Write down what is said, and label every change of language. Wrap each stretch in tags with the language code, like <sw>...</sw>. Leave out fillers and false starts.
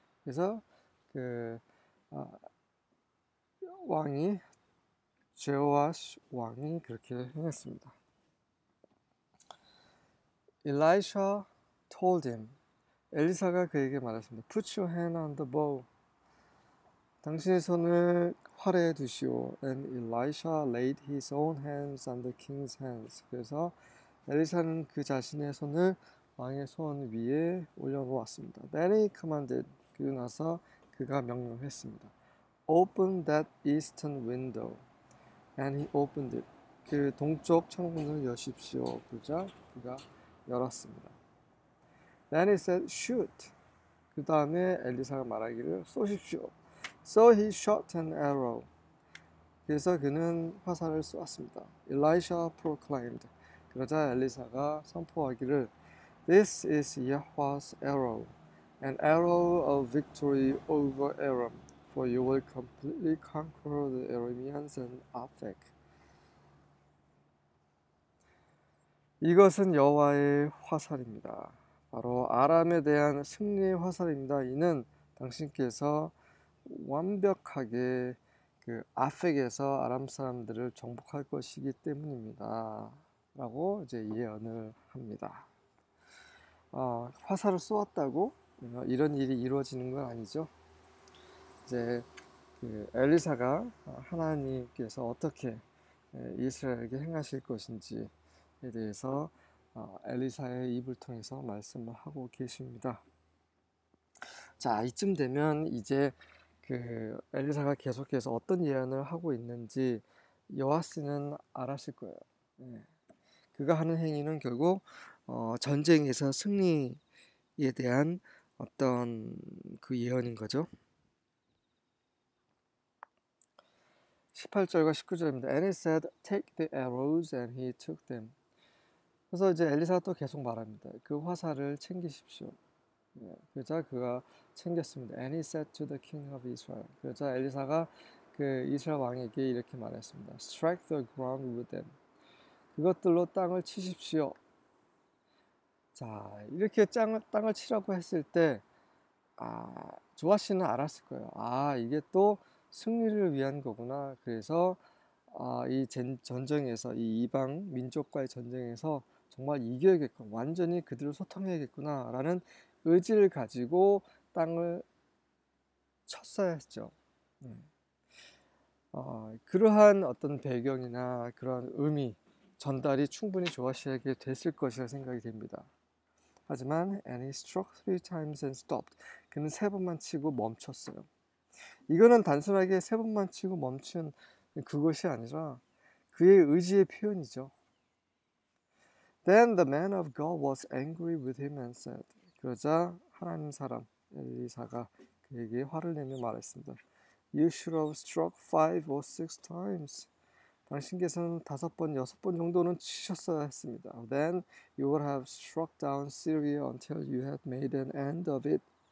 <ko>그래서 그 제호아시 왕이 그렇게 행했습니다.</ko> <en>Elisha told him,</en> <ko>엘리사가 그에게 말했습니다.</ko> <en>Put your hand on the bow.</en> <ko>당신의 손을 활에 두시오.</ko> <en>And Elisha laid his own hands on the king's hands.</en> <ko>그래서 엘리사는 그 자신의 손을 왕의 손 위에 올려놓았습니다.</ko> <en>Then he commanded.</en> <ko>그리고 나서 그가 명령했습니다.</ko> <en>Open that eastern window. And he opened it.</en> <ko>그 동쪽 창문을 여십시오. 그러자 그가 열었습니다.</ko> <en>Then he said, shoot.</en> <ko>그 다음에 엘리사가 말하기를 쏘십시오.</ko> <en>So he shot an arrow.</en> <ko>그래서 그는 화살을 쏘았습니다.</ko> <en>Elisha proclaimed.</en> <ko>그러자 엘리사가 선포하기를</ko> <en>This is Yahweh's arrow, an arrow of victory over Aram, for you will completely conquer the Arameans and Aphek.</en> <ko>이것은 여호와의 화살입니다. 바로 아람에 대한 승리의 화살입니다. 이는 당신께서 완벽하게 그 아펙에서 아람 사람들을 정복할 것이기 때문입니다. 라고 이제 예언을 합니다. 화살을 쏘았다고 이런 일이 이루어지는 건 아니죠. 이제 그 엘리사가 하나님께서 어떻게 이스라엘에게 행하실 것인지에 대해서 엘리사의 입을 통해서 말씀을 하고 계십니다. 자, 이쯤 되면 이제 그 엘리사가 계속해서 어떤 예언을 하고 있는지 요아스는 알았을 거예요. 예. 그가 하는 행위는 결국 전쟁에서 승리에 대한 어떤 그 예언인 거죠. 18절과 19절입니다.</ko> <en>And he said, take the arrows, and he took them.</en> <ko>그래서 이제 엘리사가 또 계속 말합니다. 그 화살을 챙기십시오. 그러자 그가 챙겼습니다.</ko> <en>And he said to the king of Israel.</en> <ko>그러자 엘리사가 그 이스라엘 왕에게 이렇게 말했습니다.</ko> <en>Strike the ground with them.</en> <ko>그것들로 땅을 치십시오. 자, 이렇게 땅을 치라고 했을 때 조아씨는 알았을 거예요. 이게 또 승리를 위한 거구나. 그래서 이 전쟁에서 이 이방 민족과의 전쟁에서 정말 이겨야겠구나. 완전히 그들을 소통해야겠구나 라는 의지를 가지고 땅을 쳤어야 했죠. 그러한 어떤 배경이나 그런 의미 전달이 충분히 조아씨에게 됐을 것이라 생각이 됩니다. 하지만</ko> <en>and he struck 3 times and stopped.</en> <ko>그는 3번만 치고 멈췄어요. 이거는 단순하게 3번만 치고 멈춘 그것이 아니라 그의 의지의 표현이죠.</ko> <en>Then the man of God was angry with him and said.</en> <ko>그러자 하나님 사람 엘리사가 그에게 화를 내며 말했습니다.</ko> <en>You should have struck 5 or 6 times.</en> <ko>당신께서는 5번, 6번 정도는 치셨어야 했습니다.</ko> <en>Then you would have struck down Syria until you had made an end of it.</en>